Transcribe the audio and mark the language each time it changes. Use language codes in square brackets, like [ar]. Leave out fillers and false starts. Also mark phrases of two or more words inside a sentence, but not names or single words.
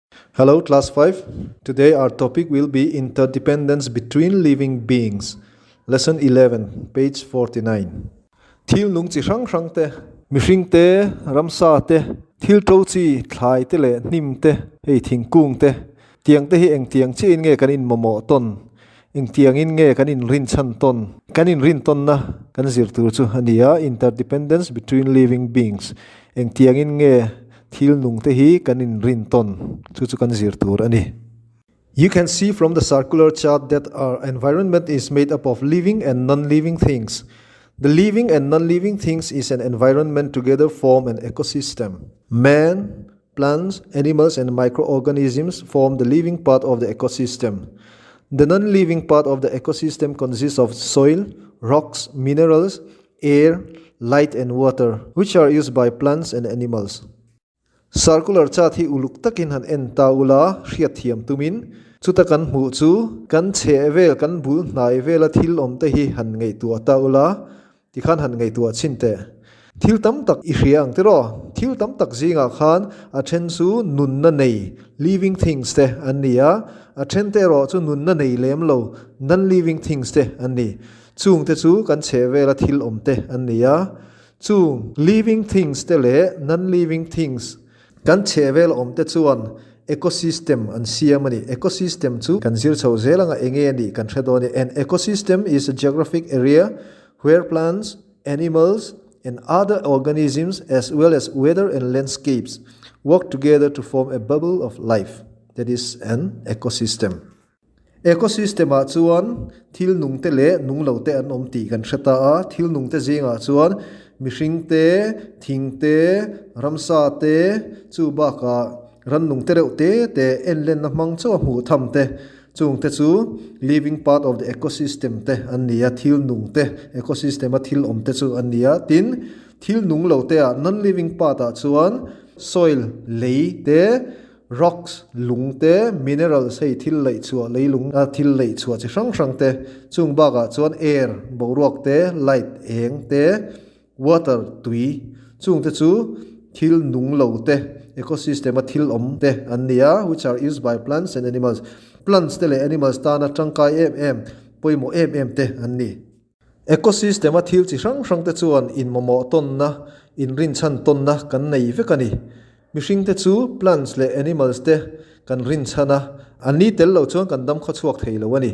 [en] Hello, class 5. Today our topic will be interdependence between living beings. Lesson 11, page 49. [lus] Thil nung chi rang rang te, mihring te, ramsa te, thil tro chi thlai te le nim te, hei thingkung te. Tiang te hi eng tiang chi in nge kan in momo ton. Eng tiang in nge kan in rin chan ton. Kan in rin ton na kan zir tur chu ania [en] interdependence between living beings. [lus] Eng tiang in nge thil nung te hi kan in rin ton chu kan zir tur ani. [en] You can see from the circular chart that our environment is made up of living and non-living things. The living and non-living things is an environment together form an ecosystem. Man, plants, animals and microorganisms form the living part of the ecosystem. The non-living part of the ecosystem consists of soil, rocks, minerals, air, light and water, which are used by plants and animals. Circular chart [lus] hi uluk takin han en taula hriat thiam tumin chuta kan hmu chu kan chevel kan bul hnai vela thil om te hi han ngei tu taula tikhan han ngei tu chinte thil tam tak I hriang te ro thil tam tak zinga khan a then chu nun na nei [en] living things [lus] te ania a then te ro chu nun na nei lem lo [en] non living things [lus] te ani chung te chu kan chevela thil om te ania chung [en] living things [lus] te le [en] non living things [lus] kan chevel om te chuan ecosystem an siamani ecosystem chu kan zir chho zelanga enge ni kan thredoni. [en] An ecosystem is a geographic area where plants, animals and other organisms as well as weather and landscapes work together to form a bubble of life. That is an ecosystem. [lus] Ecosystem a chuan thil nung te le nung lo te an om ti kan threta a thil nung te zinga chuan mihring te, thing te, ramsa te, chu baka ran nung te reuh te en len na hmang chaw hmu tham te chung te chu [en] living part of the ecosystem [lus] te ania thil nung te ecosystem a thil om te chu ania tin thil nung lo te a [en] non living part [lus] a chuan soil lei te rocks lung te minerals hei thil lei chua leilung a thil lei chua chi hrang hrang te chung baka chuan air boruak te light eng te water tui chung te chu thil nung lo te ecosystem a thil om te ania [en] which are used by plants and animals. [lus] Plants te le animals ta na tangkai em poimo em te ani. Ecosystem a thil chi hrang hrang te chuan in momo ton na in rin chan ton na kan nei vekani. Mihring te chu plants le animals te kan rin chana ani tel lo chuan kan dam kha chuak thei lo ani.